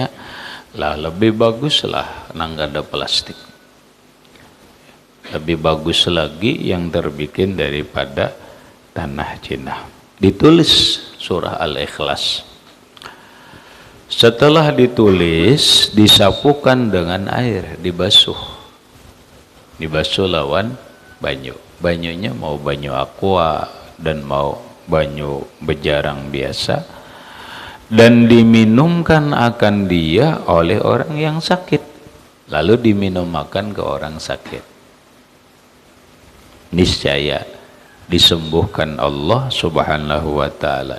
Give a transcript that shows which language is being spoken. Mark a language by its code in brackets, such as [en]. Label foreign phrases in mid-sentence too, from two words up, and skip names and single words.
[bjn] Lah lebih bagus lah nang ada plastik. [id] Lebih bagus lagi yang terbikin daripada tanah Cina. Ditulis surah Al-Ikhlas. Setelah ditulis, disapukan dengan air, dibasuh. [bjn] Dibasuh lawan banyu. Banyunya mau banyu aqua dan mau banyu bejarang biasa. [id] Dan diminumkan akan dia oleh orang yang sakit. Lalu diminumkan ke orang sakit. Niscaya disembuhkan Allah [ar] Subhanahu wa ta'ala.